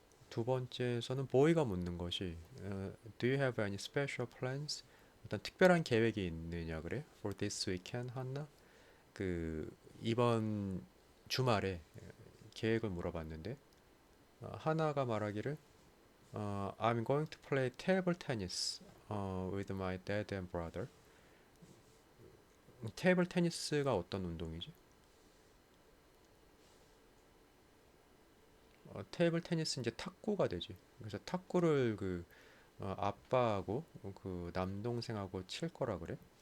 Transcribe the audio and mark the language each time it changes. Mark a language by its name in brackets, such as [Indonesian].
[Korean] 두 번째에서는 보이가 묻는 것이 [English] Do you have any special plans? [Korean] 어떤 특별한 계획이 있느냐 그래? [English] For this weekend 하나? [Korean] 그 이번 주말에 계획을 물어봤는데 하나가 말하기를 [English] I'm going to play table tennis with my dad and brother. [Korean] 테이블 테니스가 어떤 운동이지? 테이블 테니스 이제 탁구가 되지. 그래서 탁구를 그 아빠하고 그 남동생하고 칠 거라 그래.